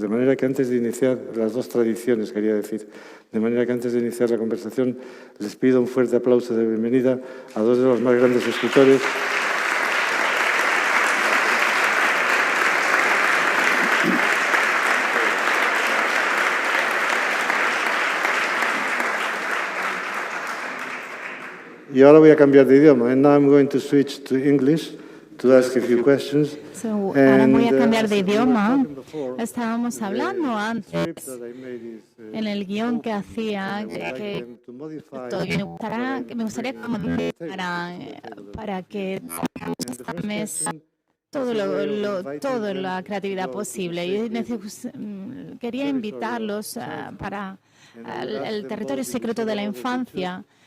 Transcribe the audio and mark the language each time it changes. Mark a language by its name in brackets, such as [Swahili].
[Spanish] De manera que antes de iniciar, las 2 tradiciones, quería decir, de manera que antes de iniciar la conversación les pido un fuerte aplauso de bienvenida a 2 de los más grandes escritores. Y ahora voy a cambiar de idioma. [English] And now I'm going to switch to English to ask a few questions. [Spanish] Ahora voy a cambiar de idioma. Estábamos hablando antes en el guión que hacía que me gustaría que modificara para que esta mesa toda la creatividad posible. Y quería invitarlos para el territorio secreto de la infancia.